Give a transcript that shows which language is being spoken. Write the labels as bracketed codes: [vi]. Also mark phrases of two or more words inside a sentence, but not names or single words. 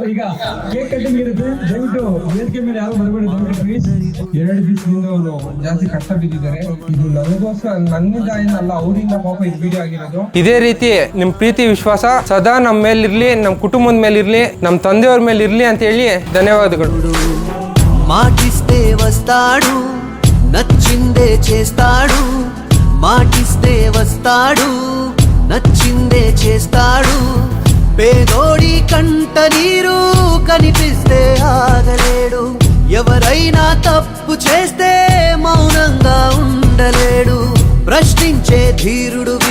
[kn] ಈಗ [en] cake cutting [kn] ಇರುತ್ತೆ, ದಯವಿಟ್ಟು ವೇದಿಕೆ ಮೇಲೆ ಯಾರು ಬರಬೇಡಿ ದಯವಿಟ್ಟು ಪ್ಲೀಸ್. 2 ದಿವಸದಿಂದ ಅವರು ಜಾಸ್ತಿ ಕಷ್ಟ ಬಿದ್ದಿದ್ದಾರೆ. ಇದು ನನಗೋಸ್ಕರ, ನನ್ನಿಂದ ಏನಲ್ಲ, ಅವರಿಂದ ಪಾಪ ಇದು ವಿಡಿಯೋ ಆಗಿರೋದು. ಇದೇ ರೀತಿ ನಿಮ್ಮ ಪ್ರೀತಿ ವಿಶ್ವಾಸ ಸದಾ ನಮ್ಮ ಮೇಲಿರ್ಲಿ, ನಮ್ಮ ಕುಟುಂಬದ ಮೇಲಿರ್ಲಿ, ನಮ್ಮ ತಂದೆಯವ್ರ ಮೇಲಿರ್ಲಿ ಅಂತ ಹೇಳಿ ಧನ್ಯವಾದಗಳು. [te] మాటిస్తే వస్తాడు, నచ్చిందే చేస్తాడు, మాటిస్తే వస్తాడు, నచ్చిందే చేస్తాడు. పేదోడి కంట నీరు కనిపిస్తే ఆగలేడు, ఎవరైనా తప్పు చేస్తే మౌనంగా ఉండలేడు, ప్రశ్నించే ధీరుడు